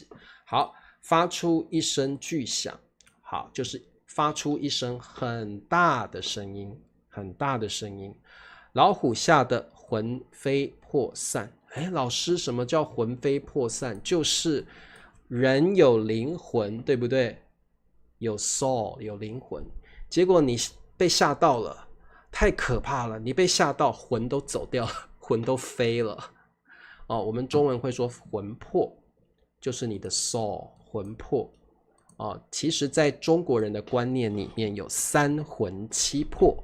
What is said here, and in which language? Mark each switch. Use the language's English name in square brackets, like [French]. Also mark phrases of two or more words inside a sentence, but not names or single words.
[Chinese] 好，發出一聲巨響，好，就是發出一聲很大的聲音，很大的聲音。老虎嚇得魂飛魄散。哎，老師，什麼叫魂飛魄散？就是人有靈魂，對不對？有 soul，有靈魂，結果你被嚇到了，太可怕了！你被嚇到，魂都走掉了，魂都飛了。哦，我们中文會說魂魄，就是你的 soul， 魂魄。哦，其實在中國人的觀念裡面有三魂七魄。